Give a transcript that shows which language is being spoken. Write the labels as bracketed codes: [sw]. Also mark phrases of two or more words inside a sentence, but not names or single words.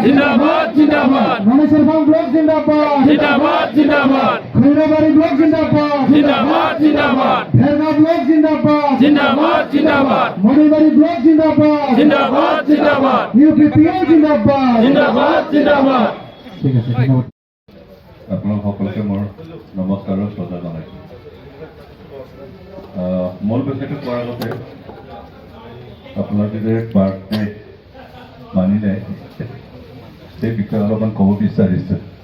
[hi] जिंदाबाद जिंदाबाद रामेश्वरम ब्लॉक जिंदाबाद जिंदाबाद जिंदाबाद खैराबाड़ी ब्लॉक जिंदाबाद जिंदाबाद जिंदाबाद भेरगांव ब्लॉक जिंदाबाद जिंदाबाद जिंदाबाद मणिबाड़ी ब्लॉक जिंदाबाद जिंदाबाद जिंदाबाद यूपीपीएल जिंदाबाद जिंदाबाद जिंदाबाद [as] ঠিক আছে ধন্যবাদ আপোনালোক সকলোকে মোৰ নমস্কাৰ আৰু শ্ৰদ্ধা জনাইছোঁ মূল বিষয়টো কোৱাৰ আগতে আপোনালোকে যে বাৰ্থডে মানিলে সেই বিষয়ে অলপমান ক'ব বিচাৰিছোঁ